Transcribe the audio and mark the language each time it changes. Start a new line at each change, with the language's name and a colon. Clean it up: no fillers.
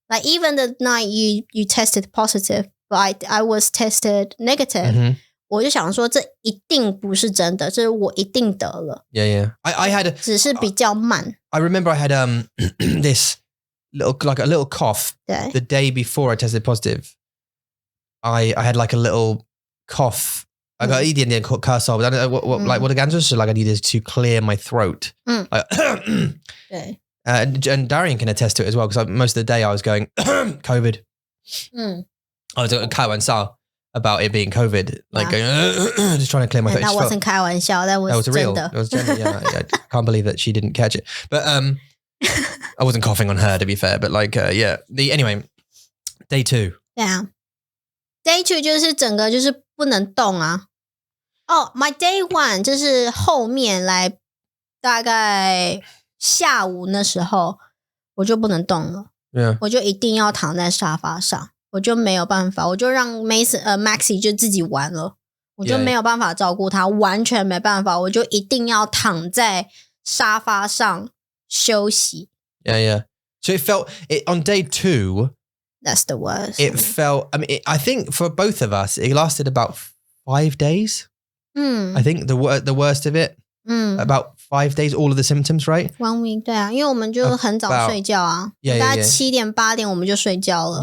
English: Like even the night you tested positive, but I was tested negative.
Chinese: 我就想说这一定不是真的，这是我一定得了。
English: Yeah. I had
Chinese: 只是比较慢。
English: I remember I had this like a little cough
Chinese: 对
English: the day before I tested positive. I had like a little cough. I got
Chinese: 一点点咳嗽
English: but I don't know what like
Chinese: 我的感觉是
English: like I needed to clear my throat. Like,
Chinese: 对
English: and Darian can attest to it as well because most of the day I was going COVID. I was 开玩笑 about it being COVID, like going, just trying to clear my throat. That wasn't 开玩笑, that was real.
Chinese: 真的.
English: It was genuine, yeah. I can't believe that she didn't catch it. But I wasn't coughing on her, to be fair. But like, yeah. Anyway, day 2.
Chinese: 对啊 Day 2就是整个就是不能动啊。 my day 1就是后面来大概下午那时候我就不能动了。
English: Yeah.
Chinese: 我就一定要躺在沙发上。我就没有办法，我就让 Maxi 就自己玩了，我就没有办法照顾他，完全没办法，我就一定要躺在沙发上休息。
English: Yeah. So it felt on day 2. That's the worst. It felt. I mean, I think for both of us, it lasted about 5 days. I think the worst of it. About 5 days, all of the symptoms, right? 1 week,
Chinese: 对啊，因为我们就很早睡觉啊，大概7点8点我们就睡觉了。